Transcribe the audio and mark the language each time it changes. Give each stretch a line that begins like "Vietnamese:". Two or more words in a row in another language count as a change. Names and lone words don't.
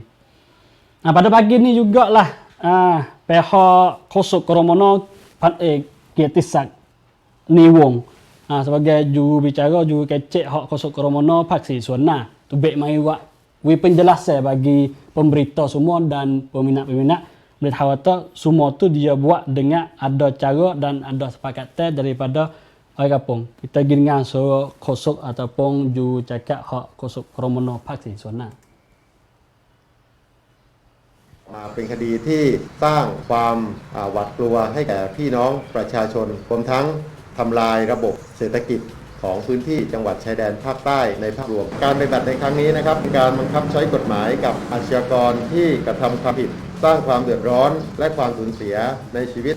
Malay: Pada pagi ni jugalah pihak Kosok Koromono Kietisak Niwong sebagai juru bicara juru kecek hak Kosok Koromono Paksi Suana tu baik mari buat penjelasan bagi pemberita semua dan peminat-peminat boleh tahu semua tu dia buat dengan ada cara dan ada sepakatan daripada orang kampung. Kita pergi dengan suara Kosok ataupun juru cakap hak Kosok Koromono Paksi Suana.
Thai: เป็นคดีที่สร้างความหวาดกลัวให้แก่พี่น้องประชาชนรวมทั้งทำลายระบบเศรษฐกิจของพื้นที่จังหวัดชายแดนภาคใต้ในภาพรวมการปฏิ บัติในครั้งนี้นะครับเป็นการบังคับใช้กฎหมายกับอาชญากรที่กระทำความผิดสร้างความเดือดร้อนและความสูญเสียในชีวิต